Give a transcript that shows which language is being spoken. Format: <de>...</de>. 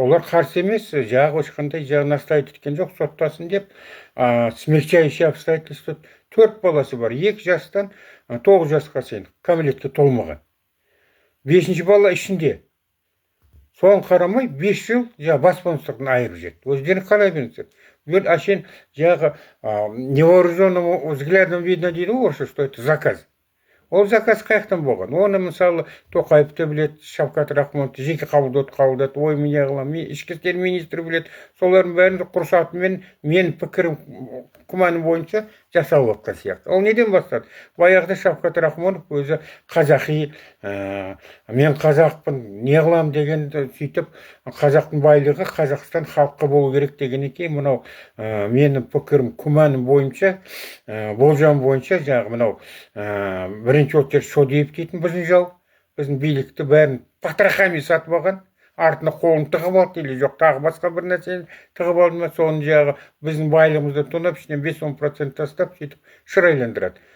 <kk>Олар қарсы емес, ешқандай настаивать еткен жоқ, соттасын деп, смягчающие обстоятельства. 4 баласы бар, 2 жастан 9 жасқа шейін кәмелетке толмаған. 5-ші бала ішінде. Соған қарамай 5 жыл бас бостандығынан айырып жіберді. Өздерің қалай біліңіздер.</kk> <ru>Ашен невооруженным взглядом видно</ru> <kk>дейді орысша,</kk> <ru>что это заказ.</ru> <kk>Ол заказ қаяқтан болған. Оны мысалы Тоқаев те біледі, Шавкат Рахмонов жеке қабылдады, ой мен қылам, ішкі істер министрі біледі. Солардың бәрін құрсатымен мен пікірім күмәнім бойынша жасалып жатқан сияқты. Ол неден бастады? Баяғыда Шавкат Рахмонов өзі қазақи, мен қазақпын, не қылам деген сөйтіп, қазақтың байлығы Қазақстан халыққа болу керек дегеннен кейін мынау менің пікірім күмәнім бойынша, болжам бойынша мынау бірінші очередь Шодиев дейтін біздің жау, біздің билікті бәрін патрахами сатып алған, артына қолын тығып алды или жоқ тағы басқа бір нәрсені тығып алды ма, соны біздің байлығымызды тонап, ішінен 5-10% тастап, сөйтіп шырайландырады.</kk>